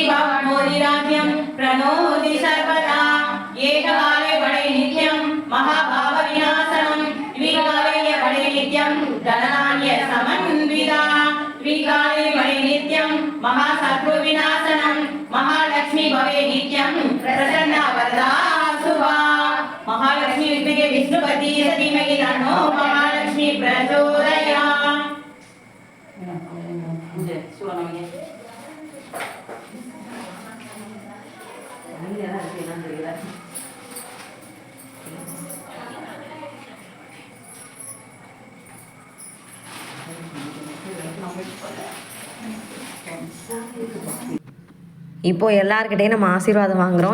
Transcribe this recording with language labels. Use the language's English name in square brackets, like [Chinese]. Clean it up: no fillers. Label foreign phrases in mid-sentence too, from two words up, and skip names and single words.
[Sanskrit] भवमोदिराज्यं प्रणोदि सर्वदा एककाले वडे नित्यं महाभाव विनाशनं द्विकाले वडे नित्यं धनधान्य समन्विता द्विकाले वडे नित्यं महाशत्रु विनाशनं महालक्ष्मी भवे नित्यं प्रसन्ना वरदा शुभा महालक्ष्मी विद्महे विष्णुपति सतीमहि तन्नो महालक्ष्मी प्रचोदयात् [Tamil] பூஜை சூடம் வைங்க. அமைதியாக தான் இருக்கு, என்னன்னு தெரியல. இப்போது எல்லாருக்கிட்டையும் நம்ம ஆசீர்வாதம் வாங்குகிறோம்.